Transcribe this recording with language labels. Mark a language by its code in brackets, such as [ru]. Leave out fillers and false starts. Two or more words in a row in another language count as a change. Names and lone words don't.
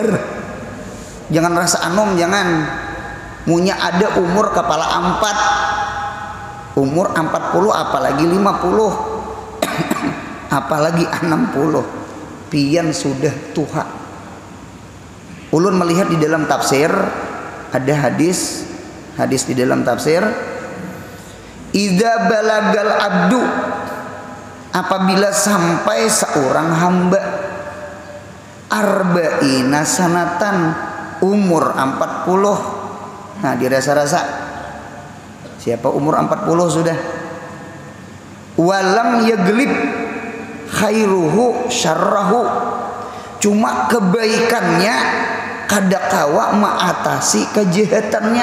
[bjn] Jangan rasa anom, jangan munya ada umur kepala 4, umur 40 apalagi 50 apalagi 60 pian sudah tuha. Ulun melihat di dalam tafsir ada hadis di dalam tafsir, [ar] إذا بلغ العبد, [bjn] apabila sampai seorang hamba [ar] أربعين سنة, [bjn] umur 40. Nah dirasa-rasa siapa umur 40 sudah, [ar] ولم يغلب خيره شره, [bjn] cuma kebaikannya kadakawa mengatasi kejahatannya.